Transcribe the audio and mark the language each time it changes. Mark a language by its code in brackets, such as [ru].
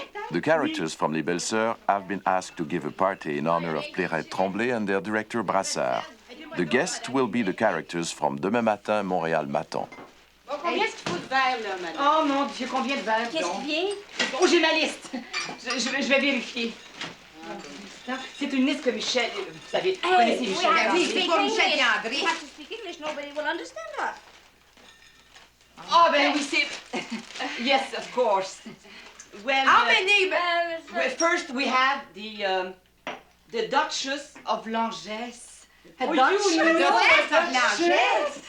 [en] The characters from Les Belles-Soeurs have been asked to give a party in honor of Playwright Tremblay and their director Brassard. The guests will be the characters from Demain, matin, matin. [fr] Combien est-ce qu'il faut de verres, là, madame? Oh, mon Dieu, combien de verres? Qu'est-ce qui vient? Oh, j'ai ma liste. Je vais vérifier. C'est une liste que Michel... Vous savez, vous connaissez Michel. Oui, c'est pas Michel et André. [en] You have to speak English, nobody will understand us. [fr] Oh, ben oui, c'est... [en] Yes, of course. Well, how many? Well, first we have the Duchess of Langeais. Duchess of Langeais.